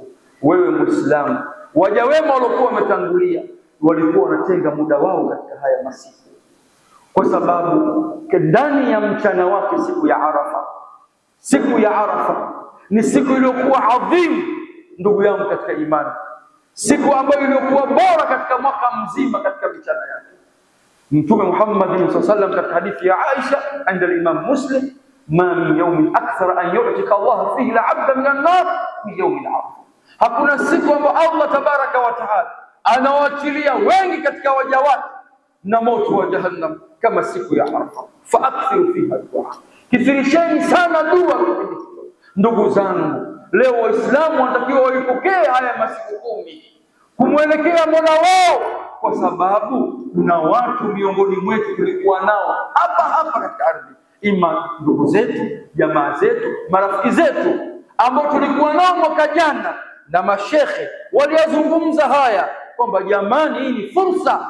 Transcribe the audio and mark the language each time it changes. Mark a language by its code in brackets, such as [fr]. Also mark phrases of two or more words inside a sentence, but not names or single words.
[sw] Wewe Muislamu, waja wema waliokuwa wametangulia walikuwa wanatenga muda wao katika haya masiku, kwa sababu ndani ya mchana wake siku ya Arafa ni siku iliyokuwa adhimu, ndugu yangu katika imani, siku ambayo iliyokuwa bora katika mwaka mzima katika michana yake. Mtume Muhammad [ar] صلى الله عليه وسلم [sw] katika hadithi ya Aisha [ar] عند الإمام مسلم, ما من يوم أكثر أن يعتق الله فيه العبد من النار من يوم عرفة, [sw] hakuna siku ambayo Allah [ar] تبارك وتعالى [sw] anawaachilia wengi katika waja wake na moto wa jahannam kama siku ya Arafa. [ar] فأكثروا فيها الدعاء, [sw] Kithirisheni sana dua. Ndugu zangu, leo Waislamu wanatakiwa waipokee haya masiku 10 kumwelekea Mola wao, kwa sababu kuna watu miongoni mwetu tulikuwa nao hapa hapa katika ardhi, ima ndugu zetu, jamaa zetu, marafiki zetu ambao tulikuwa nao mwaka jana, na mashekhe waliozungumza haya kwamba jamani, hii ni fursa.